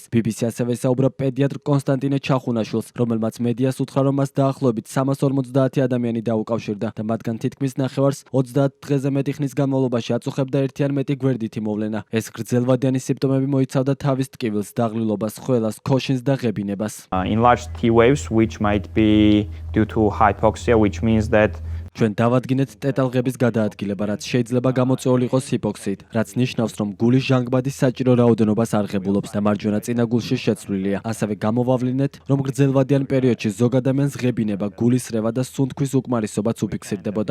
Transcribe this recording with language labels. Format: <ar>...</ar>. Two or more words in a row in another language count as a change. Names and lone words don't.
<ka>BBC ასევე ესაუბრა პედიატრ კონსტანტინე ჩახუნაშვილს, რომელმაც მედიას უთხრა, რომ მას დაახლოებით 350 ადამიანი დაუკავშირდა და მათგან თითქმის ნახევარს 30 დღეზე მეტი ხნის განმავლობაში აწუხებდა ერთი ან მეტი გვერდითი მოვლენა. ეს გრძელვადიანი სიმპტომები მოიცავდა თავის ტკივილს, დაღლილობას, ხველას, ქოშინს და ღებინებას.</ka> <en>Enlarged T waves, which might be due to hypoxia, which means that</en> <ka>ჩვენ დავადგინეთ ტეტალღების გადაადგილება, რაც შეიძლება გამოწვეული იყოს ჰიპოქსიით, რაც ნიშნავს, რომ გულის ჟანგბადის საჭირო რაოდენობას არ ღებულობს და მარჯვენა წინაგულში შეცვლილია. ასევე გამოვავლინეთ, რომ გრძელვადიან პერიოდში ზოგ ადამიანს ღებინება, გულისრევა და სუნთქვის უკმარისობაც უფიქსირდებოდა.</ka>